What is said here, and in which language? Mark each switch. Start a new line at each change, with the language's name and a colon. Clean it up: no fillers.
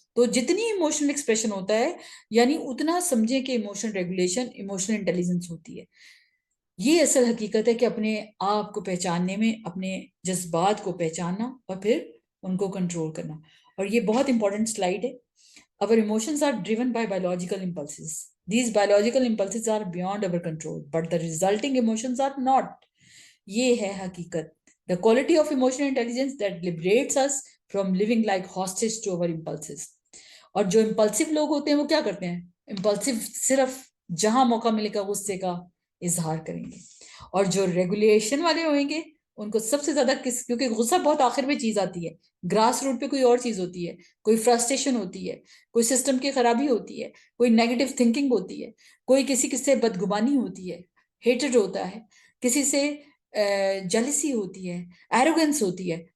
Urdu: تو جتنی emotional expression ہوتا ہے یعنی اتنا سمجھیں کہ ایموشنل ریگولیشن ایموشنل انٹیلیجنس ہوتی ہے. یہ اصل حقیقت ہے کہ اپنے آپ کو پہچاننے میں اپنے جذبات کو پہچاننا اور پھر ان کو کنٹرول کرنا. اور یہ بہت امپورٹنٹ سلائیڈ ہے.
English: Our emotions are driven by biological impulses. These biological impulses are beyond our control, but the resulting emotions are not.
Urdu: یہ ہے حقیقت.
English: The quality of emotional intelligence that liberates us from living like hostage to our impulses.
Urdu: اور جو impulsive لوگ ہوتے ہیں وہ کیا کرتے ہیں, امپلسو صرف جہاں موقع ملے گا غصے کا اظہار کریں گے. اور جو ریگولیشن والے ہوئیں گے ان کو سب سے زیادہ کیونکہ غصہ بہت آخر میں چیز آتی ہے, گراس روٹ پہ کوئی اور چیز ہوتی ہے, کوئی فرسٹریشن ہوتی ہے, کوئی سسٹم کی خرابی ہوتی ہے, کوئی نیگیٹو تھنکنگ ہوتی ہے, کوئی کسی سے بدگمانی ہوتی ہے, ہیٹڈ ہوتا ہے, کسی سے جیلسی ہوتی ہے, ایروگنس ہوتی ہے.